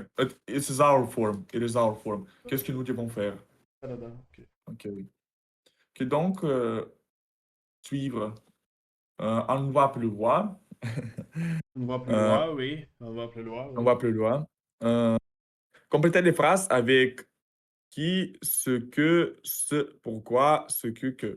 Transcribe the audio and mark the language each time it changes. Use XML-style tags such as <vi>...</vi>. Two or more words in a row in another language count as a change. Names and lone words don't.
<en>It is our form. It is our form.</en> <fr>Qu'est-ce que nous devons faire?</fr> <ru>Да-да-да, окей.</ru> <fr>Ok, oui. Que donc, suivre. On va plus loin. On va plus Euh, loin, oui. On va plus loin, on oui. va plus loin. Complétez les phrases avec qui, ce que, ce, pourquoi, ce que.</fr>